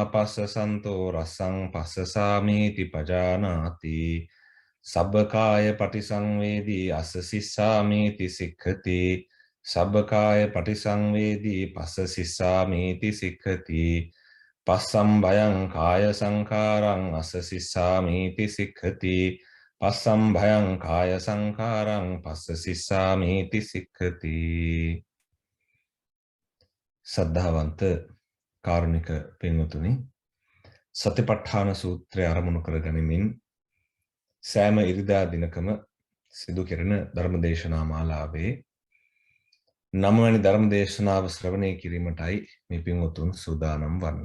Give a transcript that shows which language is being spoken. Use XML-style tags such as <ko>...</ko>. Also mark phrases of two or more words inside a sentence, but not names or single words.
<pi>පස්ස සන්තෝ රස්සං පස්ස සාමීති පජානාති සබ්බකාය පටිසංවේදී අස්ස සිස්සාමීති සික්ඛති සබ්බකාය පටිසංවේදී පස්ස සිස්සාමීති සික්ඛති පස්සම් භයං කාය සංඛාරං අස්ස සිස්සාමීති සික්ඛති පස්සම් භයං කාය සංඛාරං පස්ස සිස්සාමීති සික්ඛති</pi> <si>සද්ධාවන්ත කාරුණික පින්වතුනි සතිපට්ඨාන සූත්‍රය ආරමුණු කරගනිමින් සෑම ඉරිදා දිනකම සිදු කෙරෙන ධර්මදේශනා මාලාවේ 9 වෙනි ධර්මදේශනාව ශ්‍රවණය කිරීමටයි මේ පින්වතුන් සූදානම් වන්නේ.</si>